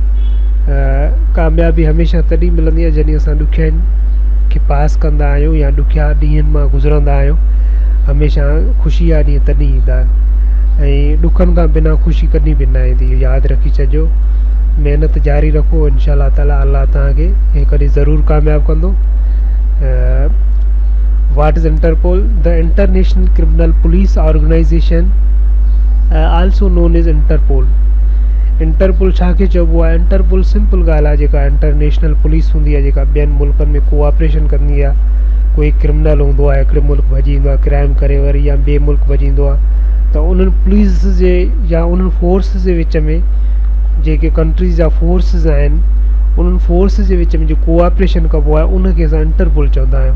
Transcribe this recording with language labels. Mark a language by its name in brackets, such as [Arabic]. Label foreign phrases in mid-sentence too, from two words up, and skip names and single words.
[Sindhi] कामयाबी हमेशह तॾहिं मिलंदी आहे जॾहिं असां ॾुखियाईनि खे पास कंदा आहियूं या ॾुखिया ॾींहंनि मां गुज़रंदा आहियूं। हमेशह ख़ुशी जा ॾींहं तॾहिं ईंदा आहिनि ऐं ॾुखनि खां बिना ख़ुशी कॾहिं बि न ईंदी। यादि रखी छॾिजो, महिनत जारी रखो, [Arabic] إن شاء الله تعالى [Sindhi] अल्लाह तव्हांखे हे कॾहिं ज़रूरु कामयाबु कंदो। [English] What is Interpol? The International Criminal Police Organization, also known as Interpol. [Sindhi] इंटरपोल छा खे चइबो आहे? इंटरपोल सिंपल ॻाल्हि आहे, जेका [English] international police [Sindhi] हूंदी आहे जेका ॿियनि मुल्कनि में कोऑपरेशन कंदी आहे। कोई क्रिमिनल हूंदो आहे, हिकिड़े मुल्क भॼी ईंदो आहे क्राइम करे वरी या ॿिए मुल्क भॼी ईंदो आहे त उन्हनि पुलिस जे या उन्हनि फोर्स जे विच में जेके कंट्रीज़ जा फोर्सिस आहिनि उन्हनि फोर्स जे विच में जो कोऑपरेशन कबो आहे उनखे असां इंटरपोल चवंदा आहियूं।